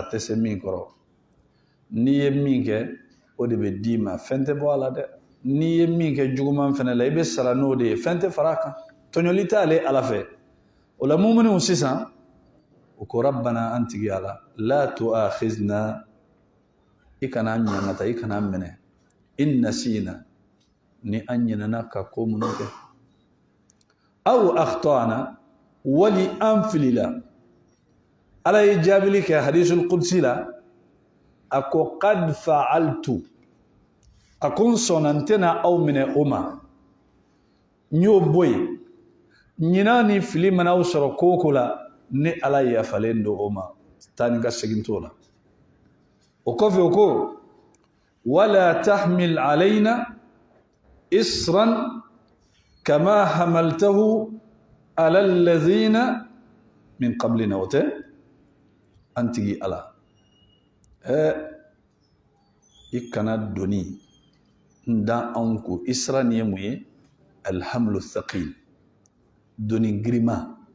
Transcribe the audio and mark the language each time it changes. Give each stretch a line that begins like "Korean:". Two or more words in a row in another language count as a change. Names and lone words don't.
Bambara: tɛ se min kɔrɔ n'i ye min kɛ o de bɛ d'i ma fɛn tɛ bɔ a la dɛ n'i ye min kɛ juguman fɛnɛ la i bɛ sara n'o de ye fɛn tɛ fara a kan tɔɲɔli t'ale Ala fɛ o la muminun sisan u ko rabbana an tigi Ala
Arabic: لا تؤاخذنا
Bambara: i kana ɲangata i kana minɛ
Arabic: إن نسينا
Bambara: ni an ɲinɛna ka ko minnu kɛ
Arabic: أو أخطأنا
Bambara: wali an filila Ala ye jaabili kɛ
Arabic: الحديث القدسي
Bambara: la a ko
Arabic: قد فعلت
Bambara: a ko n sɔnna n tɛna aw minɛ o ma n y'o bɔ yen ɲinan ni fili mana aw sɔrɔ ko o ko la ni Ala yafalen don o ma taa ni ka segin t'o la o kɔfɛ o ko
Arabic: ولا تحمل علينا إصرا كما حملته على الذين من قبلنا
Bambara: o tɛ an tigi Ala i kana doni n da anw ko isra ni ye mun ye
Arabic: الحمل الثقيل
Bambara: doni girima